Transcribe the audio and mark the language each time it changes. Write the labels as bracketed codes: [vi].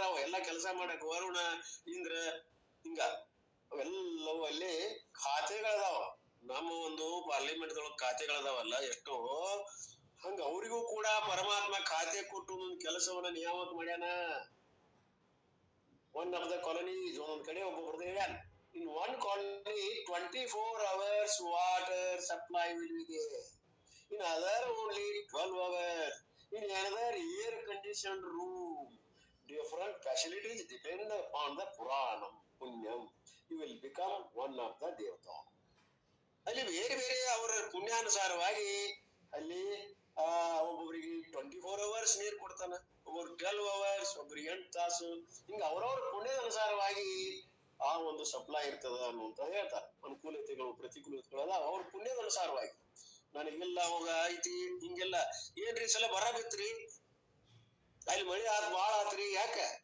[kn] ಅವ ಎಲ್ಲಾ ಕೆಲಸ ಮಾಡಕ್ ವರುಣ, ಇಂದ್ರ, ಹಿಂಗ ಅವೆಲ್ಲವೂ ಅಲ್ಲಿ ಖಾತೆಗಳದಾವ. ನಮ್ಮ ಒಂದು ಪಾರ್ಲಿಮೆಂಟ್ ದೊಳಗ ಖಾತೆಗಳದಾವಲ್ಲ ಎಷ್ಟೋ, ಹಂಗ ಅವರಿಗೂ ಕೂಡ ಪರಮಾತ್ಮ ಖಾತೆ ಕೊಟ್ಟು ಒಂದೊಂದು ಕೆಲಸವನ್ನ ನಿಯಾಮಕ ಮಾಡ್ಯಾನ. [en] one of the colonies, [kn] ಒಂದೊಂದ್ ಕಡೆ ಒಬ್ಬೊಬ್ರದ್ದು ಹೇಳ್ಯಾನ. [en] In one colony 24 hours water supply will be there. In other only 12 hours. In another air conditioned room. Different facilities depend upon the Puranam, Punyam. You will become one of the Devata. [kn] ಅಲ್ಲಿ ಬೇರೆ ಬೇರೆ ಅವರ ಪುಣ್ಯಾನುಸಾರವಾಗಿ ಅಲ್ಲಿ ಒಬ್ಬೊಬ್ಬರಿಗೆ 24 hours ನೀರು ಕೊಡ್ತಾನ, ಒಬ್ಬರು 12 hours, ಒಬ್ಬರಿಗೆ 8 ತಾಸು, ಹಿಂಗ ಅವ್ರವ್ರ ಪುಣ್ಯದ ಅನುಸಾರವಾಗಿ ಆ ಒಂದು ಸಪ್ಲೈ ಇರ್ತದ ಅನ್ನುವಂತ ಹೇಳ್ತಾರ. ಅನುಕೂಲತೆಗಳು ಪ್ರತಿಕೂಲತೆಗಳಲ್ಲ ಅವ್ರ ಪುಣ್ಯದ ಅನುಸಾರವಾಗಿ. ನನಗೆಲ್ಲ ಅವಾಗ ಐತಿ ಹಿಂಗೆಲ್ಲ ಏನ್ರಿ ಸಲ ಬರ ಬಿತ್ರಿ, ಅಲ್ಲಿ ಮಳೆ ಬಾಳ ಆತ್ರಿ, ಯಾಕ?